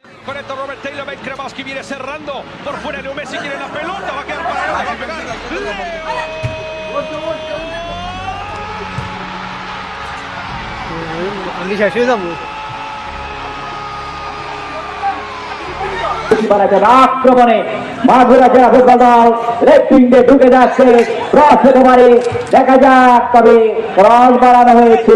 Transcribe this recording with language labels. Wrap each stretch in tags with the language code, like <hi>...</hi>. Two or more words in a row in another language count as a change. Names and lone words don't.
<es>Con esto Robert Taylor, Ben Kremaski viene cerrando por fuera de Messi, quiere la pelota, va a quedar para él, va a pegar.</es> <bn>আক্রমণে মাগুরা জেলা ফুটবল দল রেফারিতে ঢুকে যাচ্ছে, ক্রস হতে পারে, দেখা যাক, তবে ক্রস বাড়ানো হয়েছে।</bn>